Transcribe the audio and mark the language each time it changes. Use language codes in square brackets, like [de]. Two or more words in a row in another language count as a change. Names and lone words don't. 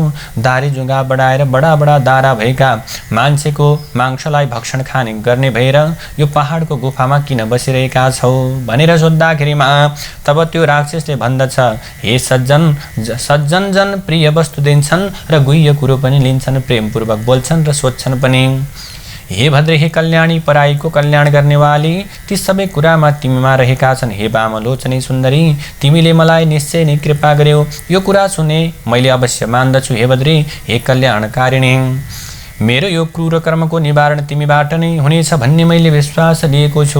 [ne] दारी जुङ्गा बढाएर बडा बडा दारा भएका मान्छेको मांसलाई भक्षण खाने गर्ने भएर यो पहाडको गुफामा किन बसिरहेका छौ भनेर सोद्धाखेरिमा तब त्यो राक्षसले भन्दछ, हे सज्जन, सज्जन जन प्रिय वस्तु दिन्छन् र गुह्य कुरो पनि लिन्छन्, प्रेमपूर्वक बोल्छन् र सोध्छन् पनि। हे भद्रे, हे कल्याणी, पराईको कल्याण गर्नेवाली, ती सबै कुरामा तिमीमा रहेका छन्। हे वामलोचनी सुन्दरी, तिमीले मलाई निश्चय नै कृपा गर्यौ, यो कुरा सुने मैले अवश्य मान्दछु। हे भद्रे, हे कल्याणकारिणी, मेरो यो क्रूर कर्मको निवारण तिमीबाट नै हुनेछ भन्ने मैले विश्वास लिएको छु।